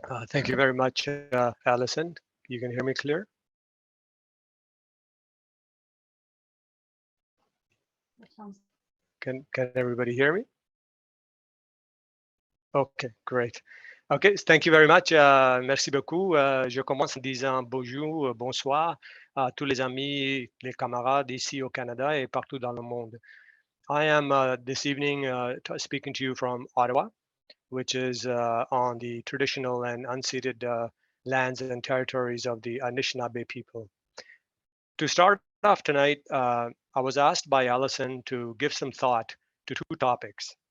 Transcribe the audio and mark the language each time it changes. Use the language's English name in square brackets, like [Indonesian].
[English] Thank you very much, Allison. You can hear me clear? Can everybody hear me? Okay, great. Okay, thank you very much. [French] Merci beaucoup. Je commence en disant bonjour, bonsoir à tous les amis, les camarades ici au Canada et partout dans le monde. [English] I am this evening speaking to you from Ottawa, which is on the traditional and unceded lands and territories of the Anishinaabe people. To start off tonight, I was asked by Allison to give some thought to two topics.